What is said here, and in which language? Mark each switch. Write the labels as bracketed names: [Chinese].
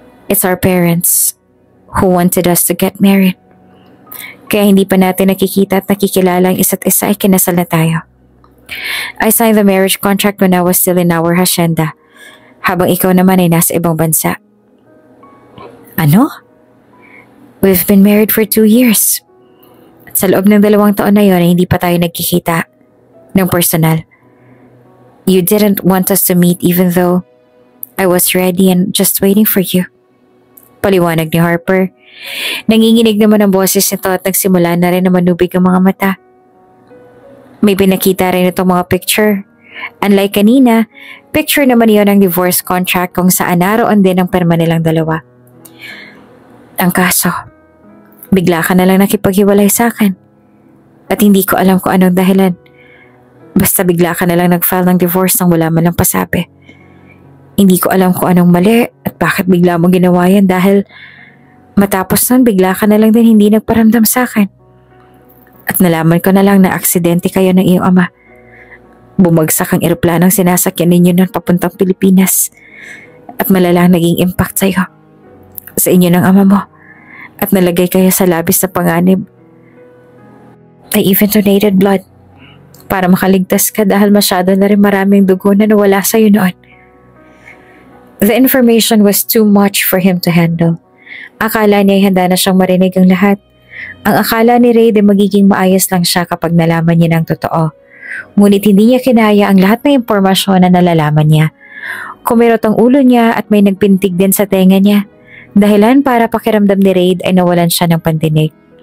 [English] It's our parents who wanted us to get married. [Filipino] Kaya hindi pa natin nakikita at nakikilala ang isa't isa ay kinasal na tayo. [English] I signed the marriage contract when I was still in our hacienda, [Filipino] habang ikaw naman ay nasa ibang bansa. Ano? [English] We've been married for 2 years. [Filipino] At sa loob ng 2 taon na yon ay hindi pa tayo nagkikita ng personal. [English] You didn't want us to meet even though I was ready and just waiting for you. [Filipino] Paliwanag ni Harper. Nanginginig naman ang boses nito at nagsimula na rin na manubig ang mga mata. May pinakita rin itong mga picture. Unlike kanina, picture naman iyon ng divorce contract kung saan naroon din ang pirma nilang dalawa. Ang kaso, bigla ka na lang nakipaghiwalay sa akin. At hindi ko alam kung anong dahilan. Basta bigla ka na lang nag-file ng divorce nang wala man lang pasabi. Hindi ko alam kung anong mali at bakit bigla mo ginawa yan dahil matapos nun bigla ka na lang din hindi nagparamdam sa akin. At nalaman ko na lang na aksidente kayo ng iyong ama. Bumagsak ang eroplanong sinasakyan ninyo nun papuntang Pilipinas at malalang naging impact sa'yo, sa inyo ng ama mo, at nalagay kayo sa labis na panganib. [English] I even donated blood [Filipino] para makaligtas ka dahil masyado na rin maraming dugo na nawala sa'yo noon. [English] The information was too much for him to handle. [Filipino] Akala niya ay handa na siyang marinig ang lahat. Ang akala ni Reid ay magiging maayos lang siya kapag nalaman niya ng totoo. Ngunit hindi niya kinaya ang lahat ng impormasyon na nalalaman niya. Kumirot ang ulo niya at may nagpintig din sa tenga niya. Dahilan para pakiramdam ni Reid ay nawalan siya ng pandinig.